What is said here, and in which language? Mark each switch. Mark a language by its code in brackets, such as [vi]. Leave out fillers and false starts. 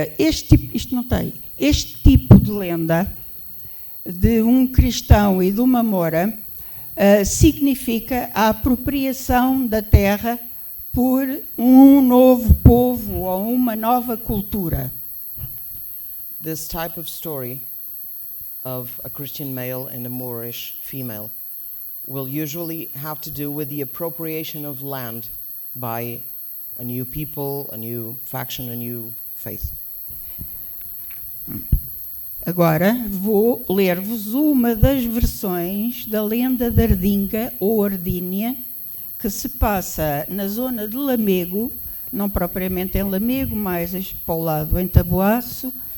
[pt] Este tipo de lenda de um cristão e de uma moura significa a apropriação da terra por um novo povo ou uma nova cultura. [en] This type of story of a Christian male and a Moorish female will usually have to do with the appropriation of land by a new people, a new faction, a new faith. [pt] Agora vou ler-vos uma das versões da lenda de Ardinga ou Ardínia, que se passa na zona de Lamego, não propriamente em Lamego, mas para o lado em Taboaço,